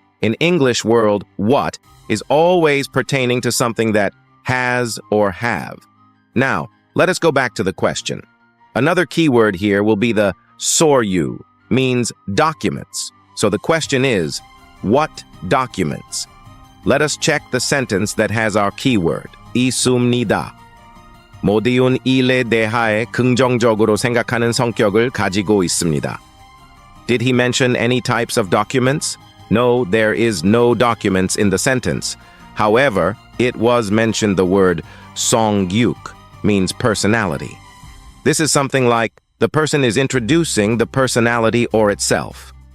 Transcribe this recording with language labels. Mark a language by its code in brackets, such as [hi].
[en] In English world, what is always pertaining to something that has or have. Now, let us go back to the question. Another keyword here will be the soryu, means documents. So the question is, what documents? Let us check the sentence that has our keyword, 있습니다. [ko] 모든 일에 대하여 긍정적으로 생각하는 성격을 가지고 있습니다. [en] Did he mention any types of documents? No, there is no documents in the sentence. However, it was mentioned the word 성격, means personality. This is something like the person is introducing the personality or itself.